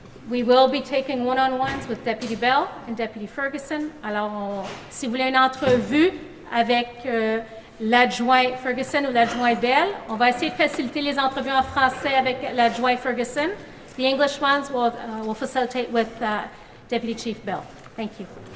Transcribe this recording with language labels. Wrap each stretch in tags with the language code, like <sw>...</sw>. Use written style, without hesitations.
<en>We will be taking one-on-ones with Deputy Bell and Deputy Ferguson.</en> <fr>Alors, si vous voulez une entrevue avec l'adjoint Ferguson ou l'adjoint Bell, on va essayer de faciliter les entrevues en français avec l'adjoint Ferguson.</fr> <en>The English ones will facilitate with Deputy Chief Bell. Thank you.</en>